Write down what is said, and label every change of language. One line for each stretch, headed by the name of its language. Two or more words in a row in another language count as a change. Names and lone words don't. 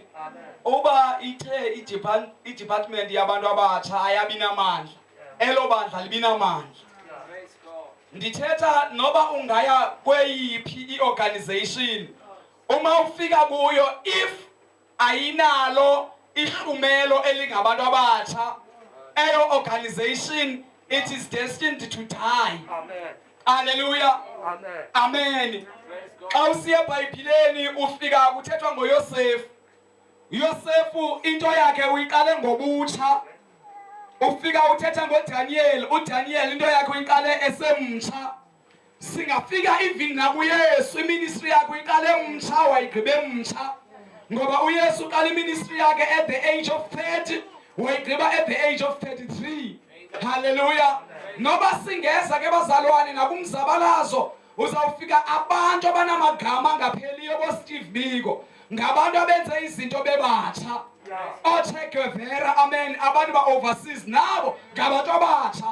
Xhosa: Uba ithe i-department yabantu abatsha ayabinamandla, elo bandla libinamandla. Ndithetha noba ungaya kweyiphi i-organization, uma ufika kuyo if ayinalo ihlumelo elingabantu abatsha, eyo organization
English: it is destined to die.
Xhosa: Amen. Hallelujah. Amen. Amen. Xa usiya eBhayibhileni ufika kuthethwa ngoYosefu. Yosefu into yakhe uyiqale ngobutsha. Ufika uthetha ngoDaniel, uDaniel into yakhe uyiqale esemtsha. Singafika even nakuYesu iministry yakhe uyiqale emtsha wayigqibe emtsha. Ngoba uYesu uqala iministry yakhe
English: at the age of 30,
Xhosa: wayigqiba
English: at the age of 33.
Xhosa: Hallelujah. Noba singeza ke bazalwane nakumzabalazo uzawufika abantu abanamagama angapheliyo boSteve Biko. Ngabantu abenze izinto bebatsha. Che Guevara, amen. Abantu ba-overseas nabo ngabantu abatsha.